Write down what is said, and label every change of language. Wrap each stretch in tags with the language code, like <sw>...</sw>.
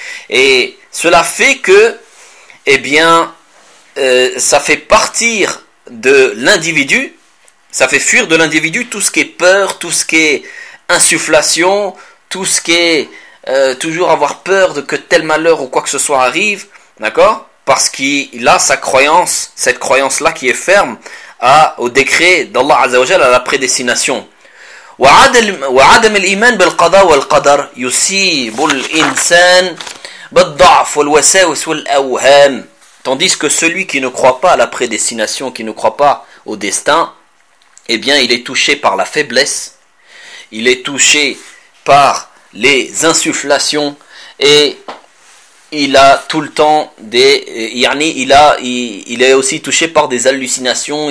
<fr>Et cela fait que, eh bien, ça fait partir de l'individu, ça fait fuir de l'individu tout ce qui est peur, tout ce qui est insufflation, tout ce qui est toujours avoir peur de que tel malheur ou quoi que ce soit arrive, d'accord ? Parce qu'il a sa croyance, cette croyance-là qui est ferme au décret d'Allah Azza wa Jal, à la prédestination.</fr> <ar>وعدم الإيمان بالقضاء والقدر يصيب الإنسان بالضعف والوساوس والأوهام.</ar> <fr>Tandis que celui qui ne croit pas à la prédestination, qui ne croit pas au destin, eh bien, il est touché par la faiblesse, il est touché par les insufflations et il a tout le temps des... il est aussi touché par des hallucinations.</fr>